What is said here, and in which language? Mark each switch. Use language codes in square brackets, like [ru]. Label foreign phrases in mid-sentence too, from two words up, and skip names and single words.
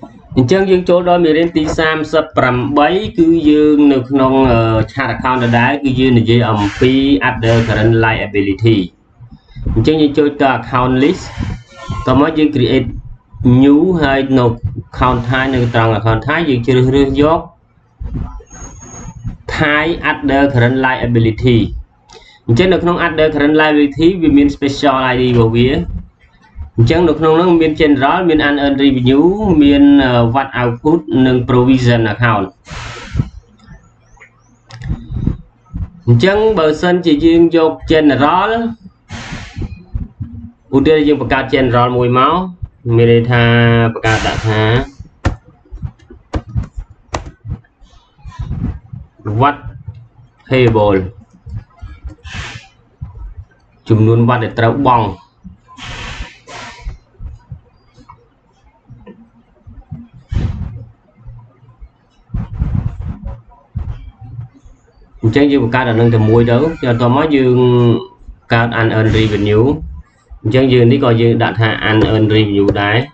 [km] អញ្ចឹងយើងចូលដល់មេរៀនទី38គឺយើងនៅក្នុង [en] chart account [km] ដដែលគឺយើងនិយាយអំពី [en] other current liability [km] អញ្ចឹងយើងចូលទៅ [en] account list [km] តោះមកយើង [en] create new [km] ហើយនៅ [en] account type [km] នៅត្រង់ [en] account type [km] យើងជ្រើសរើសយក [en] type other current liability [km] អញ្ចឹងនៅក្នុង [en] other current liability [km] វាមាន [en] special ID [km] របស់វាអញ្ចឹងនៅក្នុងនោះមាន general មាន [en] unearned revenue [km] មាន [en] what output [km] និង [en] provision account [km] អញ្ចឹងបើសិនជាយើងយក general ឧទាហរណ៍យើងបង្កើត general មួយមកមានន័យថាបង្កើតដាក់ថា [en] what payable [km] ចំនួន what ដែលត្រូវបង់អញ្ចឹងយើងបង្កើតអានឹងតែមួយទៅបន្ទាប់មកយើងកើត [en] unearned revenue [km] អញ្ចឹងយើងនេះក៏យើងដាក់ថា [en] unearned revenue [km] ដែរ